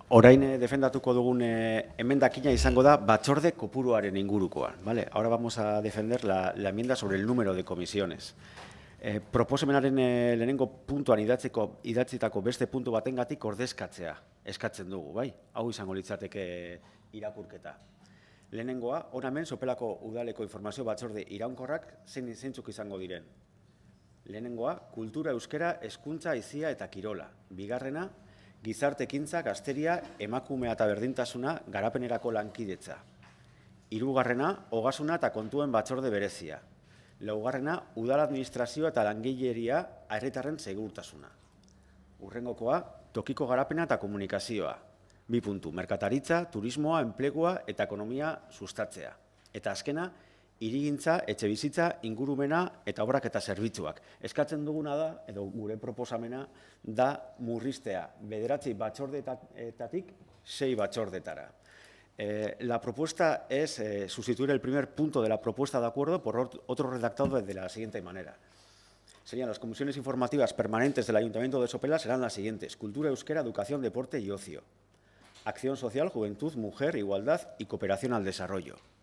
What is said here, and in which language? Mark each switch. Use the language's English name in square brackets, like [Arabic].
[Basque] Orain defendatuko dugun emendakina izango da batzorde kopuruaren ingurukoa. Vale. [Spanish] Ahora vamos a defender la enmienda sobre el número de comisiones. [Basque] Proposamenaren lehenengo puntuan idatzitako beste puntu batengatik ordezkatzea eskatzen dugu, bai? Hau izango litzateke irakurketa. Lehenengoa, hona hemen Sopelako udaleko informazio batzorde iraunkorrak zeintzuk izango diren. Lehenengoa, kultura, euskera, hezkuntza, aizia eta kirola. Bigarrena, gizarte ekintza, gazteria, emakumea eta berdintasuna, garapenerako lankidetza. Hirugarrena, ogasuna eta kontuen batzorde berezia. Laugarrena, udal administrazioa eta langileria herritarren segurtasuna. Hurrengokoa, tokiko garapena eta komunikazioa. 2 puntu, merkataritza, turismoa, enplegua eta ekonomia sustatzea. Eta azkena, hirigintza, etxebizitza, ingurumena eta obrak eta zerbitzuak. Eskatzen duguna da, edo gure proposamena, da murriztea 9 batzordeetatik 6 batzordetara. [Spanish] La propuesta es sustituir el primer punto de la propuesta de acuerdo por otro redactado de la siguiente manera. Serían las comisiones informativas permanentes del Ayuntamiento de Sopela serán las siguientes: Cultura, Euskera, Educación, Deporte y Ocio. Acción Social, Juventud, Mujer, Igualdad y Cooperación al Desarrollo.